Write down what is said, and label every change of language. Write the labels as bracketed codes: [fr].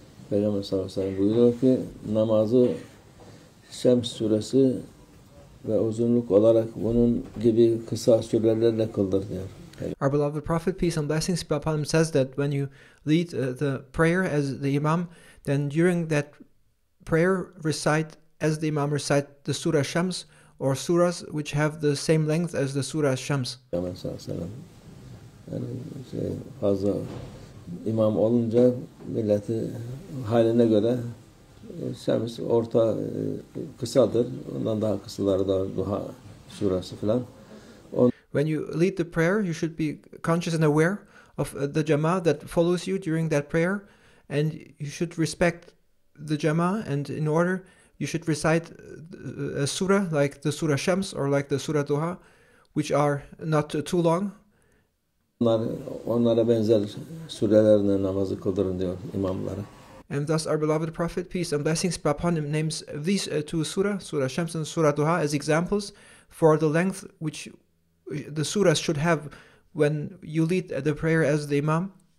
[tr] Peygamber sallallahu aleyhi ve sellem buyuruyor ki namazı Şems suresi ve uzunluk olarak bunun gibi kısa sürelerle kıldır diyor. [en] Our beloved Prophet, peace and blessings be upon him, says that when you lead the prayer as the Imam, then during that prayer recite as the Imam recite the Surah Shams or surahs which have the same length as the Surah Shams. [tr] Peygamber sallallahu aleyhi ve sellem yani fazla imam olunca milleti haline göre Şems orta kısadır. Ondan daha kısaları da Duha surası falan. [en] When you lead the prayer, you should be conscious and aware of the Jama'ah that follows you during that prayer, and you should respect the Jama'ah, and in order you should recite a surah like the Surah Shams or like the Surah Duha, which are not too long. [tr] Onlara benzer surelerle namazı kıldırın diyor imamlara. [en] And thus our beloved Prophet, peace and blessings be upon him, names these two surah, Surah Shams and Surah Duha, as examples for the length which the surahs should have when you lead the prayer as the Imam.